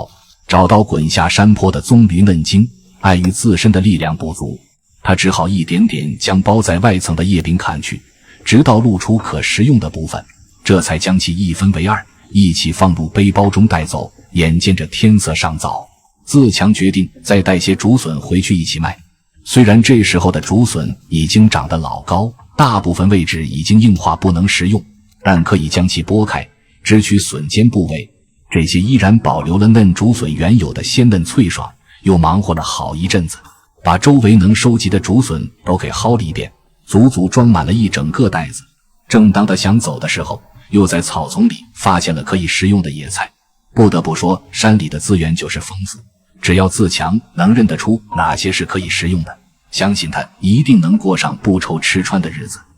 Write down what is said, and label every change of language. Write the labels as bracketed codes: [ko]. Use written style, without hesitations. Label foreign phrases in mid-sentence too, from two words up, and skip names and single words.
[zh] 找到滾下山坡的棕櫚嫩茎，礙於自身的力量不足，他只好一點點將包在外層的葉柄砍去，直到露出可食用的部分，這才將其一分為2，一起放入背包中帶走。眼見着天色尚早，自強決定再帶些竹筍回去一起賣。雖然這時候的竹筍已經長得老高，大部分位置已經硬化不能食用，但可以將其剝開，只取筍尖部位，這些依然保留了嫩竹筍原有的鮮嫩脆爽。又忙活了好一陣子，把周圍能收集的竹筍都給薅了一遍，足足裝滿了一整個袋子。正當他想走的時候，又在草叢裡發現了可以食用的野菜。不得不說，山裡的資源就是豐富，只要自強能認得出哪些是可以食用的，相信他一定能過上不愁吃穿的日子。